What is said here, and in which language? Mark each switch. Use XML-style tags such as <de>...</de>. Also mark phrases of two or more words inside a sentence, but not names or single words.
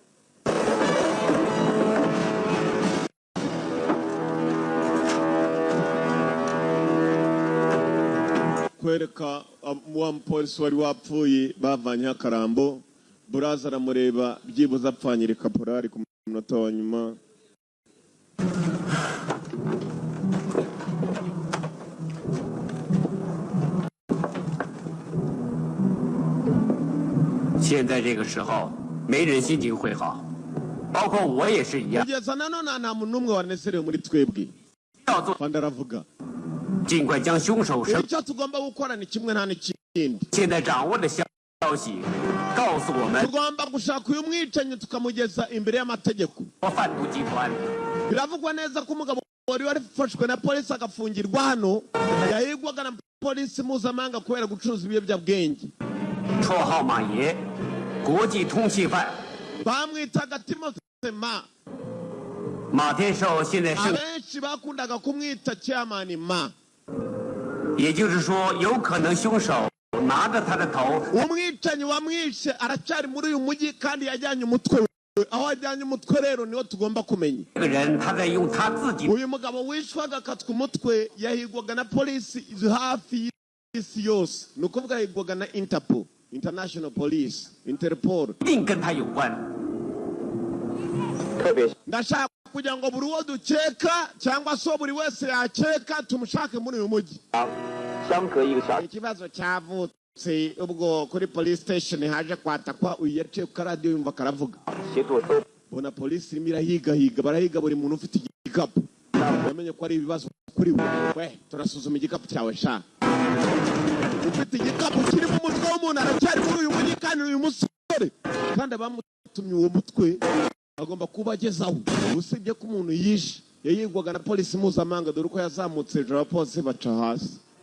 <rw>kwereka wa mupolisi wari wapfuye bavanyeho akarambo buraza aramureba byibuze apfanyira kaporari ku munota wa nyuma</rw> <zh>现在这个时候，没人心情会好，包括我也是一样。</zh> <rw>kugeza nanone nta muntu n'umwe wanezerewe muri twebwe</rw> <zh>要做，</zh> <rw>kandi aravuga</rw> <zh>尽快将凶手绳。</zh> <rw>icyo tugomba gukora ni kimwe nta n'ikindi</rw> <zh>现在掌握的消息告诉我们，</zh> <rw>tugomba gushaka uyu mwicanyi tukamugeza imbere y'amategeko</rw> <zh>贩毒集团</zh> <rw>biravugwa neza ko umugabo wari warafashwe na polisi agafungirwa hano yahigwaga na polisi mpuzamahanga kubera gucuruza ibiyobyabwenge</rw> <zh>绰号马爷，国际通缉犯。</zh> <rw>bamwitaga Timothy Ma</rw> <zh>马天寿现在是，</zh> <rw>abenshi bakundaga kumwita chairman Ma</rw> <zh>也就是说，有可能凶手拿着他的头，</zh> <rw>umwicanyi wamwishe aracyari muri uyu mujyi kandi yajyanye umutwe we aho ajyanye umutwe rero niho tugomba kumenya</rw> <zh>这个人他在用他自己</zh> <rw>uyu mugabo wishwaga akatwa umutwe yahigwaga na polisi hafi y'isi yose ni ukuvuga yahigwaga na Interpol</rw> <en>International Police</en> <rw>Interpol</rw> <zh>一定跟他有关。</zh> <rw>ndashaka kugira ngo buri uwo dukeka cyangwa se buri wese yakeka tumushake muri uyu mujyi ikibazo cyavutse ubwo kuri police station haje kwatakwa uyu yaciye ku radio yumva karavuga bona polisi irimo irahigahiga barahiga buri muntu ufite igikapu bamenye ko ari ibibazo kuri we turasuzuma igikapu cyawe sha ufite igikapu kiri mu mutwe w'umuntu aracyari muri uyu mujyi kandi uyu musore kandi abamutumye uwo mutwe agomba kuba agezaho usibye ko umuntu yishe yayigwaga na polisi mpuzamahanga dore uko yazamutse hejuru abapolisi baca hasi</rw>